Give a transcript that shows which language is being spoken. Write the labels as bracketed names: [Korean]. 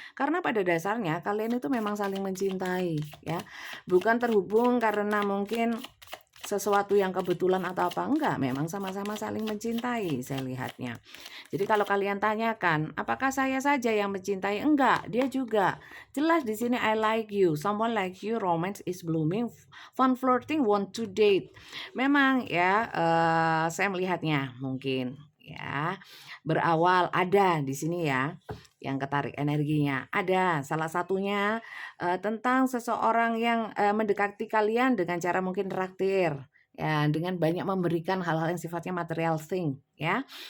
[Indonesian] Karena pada dasarnya kalian itu memang saling mencintai, ya. Bukan terhubung karena mungkin sesuatu yang kebetulan atau apa, enggak, memang sama-sama saling mencintai saya lihatnya. Jadi kalau kalian tanyakan, apakah saya saja yang mencintai? Enggak, dia juga. Jelas di sini [English] I like you, someone like you, romance is blooming, fun flirting, want to date. [Indonesian] Memang ya, saya melihatnya mungkin ya berawal ada di sini ya yang ketarik energinya. Ada salah satunya tentang seseorang yang mendekati kalian dengan cara mungkin traktir ya, dengan banyak memberikan hal-hal yang sifatnya material thing ya.